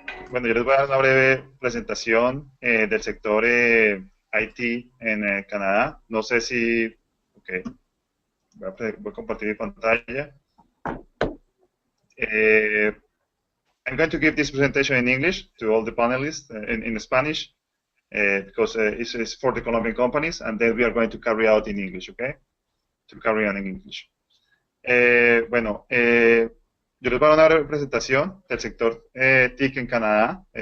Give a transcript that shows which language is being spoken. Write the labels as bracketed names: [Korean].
[Spanish] Bueno, yo les voy a dar una breve presentación del sector IT en Canadá. No sé si... Ok, voy a compartir mi pantalla. [English] I'm going to give this presentation in English to all the panelists in Spanish because it's for the Colombian companies, and then we are going to carry out in English, okay? To carry on in English. [Spanish] Bueno, yo les voy a dar una presentación del sector TIC en Canadá.